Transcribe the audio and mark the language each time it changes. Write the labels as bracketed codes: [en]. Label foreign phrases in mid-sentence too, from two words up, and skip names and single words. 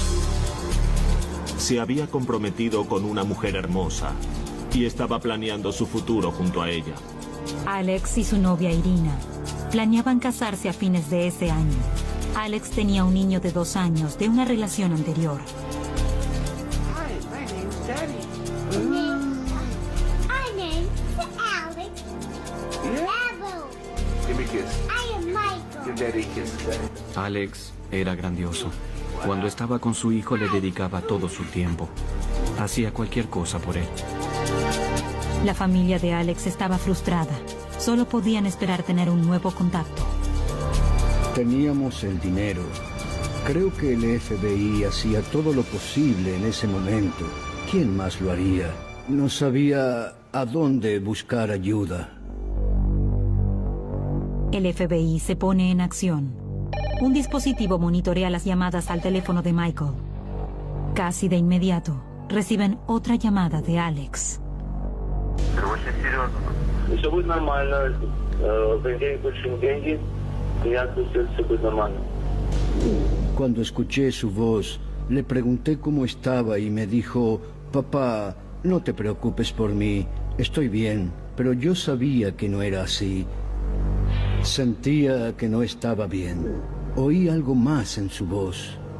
[es] Se había comprometido con una mujer hermosa y estaba planeando su futuro junto a ella. Alex y su novia Irina planeaban casarse a fines de ese año. Alex tenía un niño de 2 años de una relación anterior. [en] Hi, my name's Daddy. My name's Alex. Bravo. Give me a kiss. I am Michael. Give Daddy a kiss, Daddy. [es] Alex era grandioso. Cuando estaba con su hijo le dedicaba todo su tiempo. Hacía cualquier cosa por él. La familia de Alex estaba frustrada. Solo podían esperar tener un nuevo contacto. Teníamos el dinero. Creo que el FBI hacía todo lo posible en ese momento. ¿Quién más lo haría? No sabía a dónde buscar ayuda. El FBI se pone en acción. Un dispositivo monitorea las llamadas al teléfono de Michael. Casi de inmediato, reciben otra llamada de Alex. [ru] Все будет нормально. В понедельник получим деньги. Я все будет нормально. [es] Cuando escuché su voz, le pregunté cómo estaba y me dijo, papá, no te preocupes por mí, estoy bien, pero yo sabía que no era así. Sentía que no estaba bien. Oí algo más en su voz.